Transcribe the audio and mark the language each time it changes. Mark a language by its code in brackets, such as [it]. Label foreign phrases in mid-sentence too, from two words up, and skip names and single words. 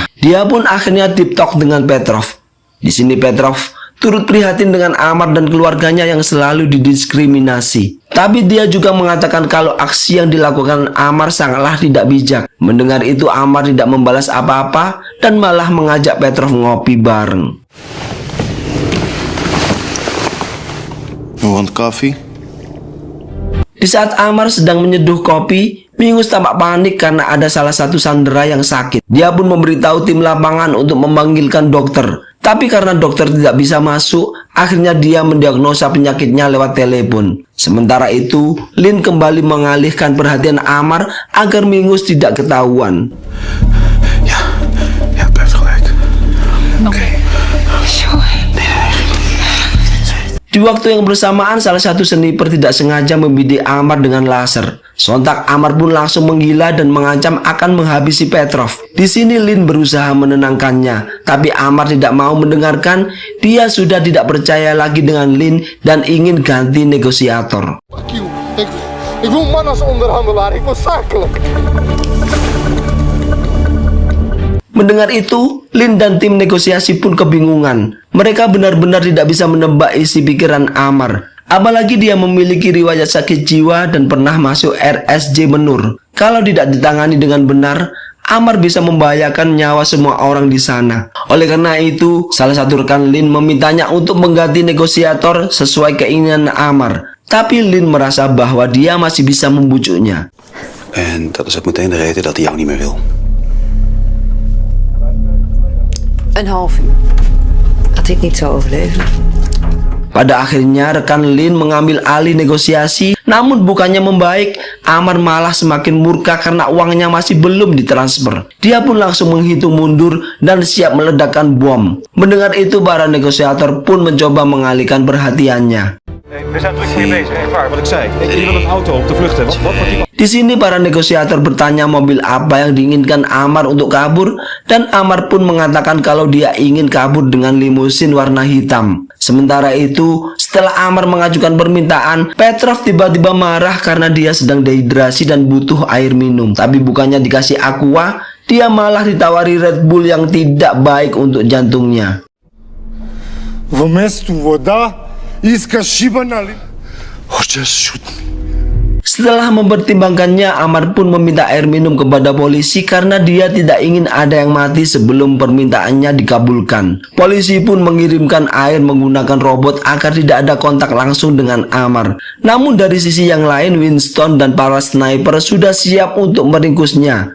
[id] Dia pun akhirnya [en] deep talk [id] dengan Petrov. Di sini Petrov turut prihatin dengan Amar dan keluarganya yang selalu didiskriminasi. Tapi dia juga mengatakan kalau aksi yang dilakukan Amar sangatlah tidak bijak. Mendengar itu Amar tidak membalas apa-apa dan malah mengajak Petrov ngopi bareng. [en] You want coffee? [id] Di saat Amar sedang menyeduh kopi, Mingus tampak panik karena ada salah satu sandera yang sakit. Dia pun memberitahu tim lapangan untuk memanggilkan dokter. Tapi karena dokter tidak bisa masuk, akhirnya dia mendiagnosa penyakitnya lewat telepon. Sementara itu, Lin kembali mengalihkan perhatian Amar agar Mingus tidak ketahuan. [nl] Ja, Beb heeft gelijk. Oké. [id] Di waktu yang bersamaan, salah satu sniper tidak sengaja membidik Amar dengan laser. Sontak Amar pun langsung menggila dan mengancam akan menghabisi Petrov. Di sini Lin berusaha menenangkannya, tapi Amar tidak mau mendengarkan. Dia sudah tidak percaya lagi dengan Lin dan ingin ganti negosiator. [en] Fuck you. [nl] Ik wil man als onderhandelaar. Ik wil zakelijk. [id] Mendengar itu, Lin dan tim negosiasi pun kebingungan. Mereka benar-benar tidak bisa menebak isi pikiran Amar. Apalagi dia memiliki riwayat sakit jiwa dan pernah masuk RSJ Menur. Kalau tidak ditangani dengan benar, Amar bisa membahayakan nyawa semua orang di sana. Oleh karena itu, salah satu rekan Lin memintanya untuk mengganti negosiator sesuai keinginan Amar. Tapi Lin merasa bahwa dia masih bisa membujuknya. [nl] En dat is ook meteen de reden dat hij jou niet meer wil. Een half uur. Dat ik niet zou overleven. [id] Pada akhirnya rekan Lin mengambil alih negosiasi, namun bukannya membaik, Amar malah semakin murka karena uangnya masih belum ditransfer. Dia pun langsung menghitung mundur dan siap meledakkan bom. Mendengar itu, para negosiator pun mencoba mengalihkan perhatiannya. [nl] We zijn druk mee bezig, echt waar, wat ik zei. Je wil een auto op de vlucht hebben. Wat wordt die... [id] Di sini para negosiator bertanya mobil apa yang diinginkan Amar untuk kabur, dan Amar pun mengatakan kalau dia ingin kabur dengan limusin warna hitam. Sementara itu, setelah Amar mengajukan permintaan, Petrov tiba-tiba marah karena dia sedang dehidrasi dan butuh air minum. Tapi bukannya dikasih aqua, dia malah ditawari Red Bull yang tidak baik untuk jantungnya. [bg] Вместо вода искаш шибана ли? [en] Just shoot me. [id] Setelah mempertimbangkannya, Amar pun meminta air minum kepada polisi karena dia tidak ingin ada yang mati sebelum permintaannya dikabulkan. Polisi pun mengirimkan air menggunakan robot agar tidak ada kontak langsung dengan Amar. Namun dari sisi yang lain, Winston dan para sniper sudah siap untuk meringkusnya.